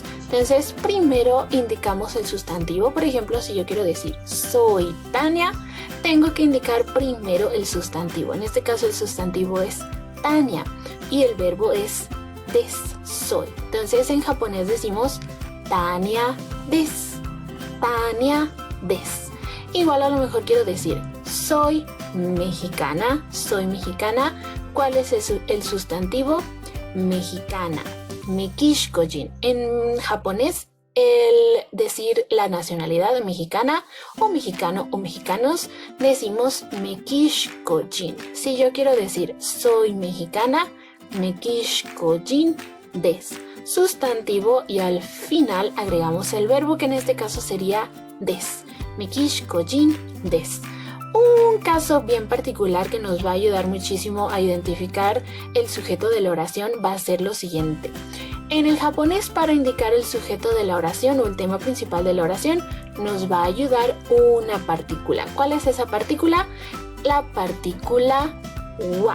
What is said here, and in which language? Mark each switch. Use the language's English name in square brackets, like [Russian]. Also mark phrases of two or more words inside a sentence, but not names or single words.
[Spanish] Entonces, primero indicamos el sustantivo. Por ejemplo, si yo quiero decir soy Tania, tengo que indicar primero el sustantivo. En este caso, el sustantivo es Tania y el verbo es des, soy. Entonces, en japonés decimos [Japanese] Tania desu. Tania desu. [Spanish] Igual a lo mejor quiero decir soy mexicana. ¿Cuál es el sustantivo? Mexicana, mekishkojin. En japonés, el decir la nacionalidad mexicana o mexicano o mexicanos, decimos mekishkojin. Si yo quiero decir soy mexicana, [Japanese] メキシコ人です. [Spanish] Sustantivo y al final agregamos el verbo, que en este caso sería desu. [Japanese] メキシコ人です. [Spanish] Un caso bien particular que nos va a ayudar muchísimo a identificar el sujeto de la oración va a ser lo siguiente. En el japonés, para indicar el sujeto de la oración o el tema principal de la oración, nos va a ayudar una partícula. ¿Cuál es esa partícula? La partícula wa.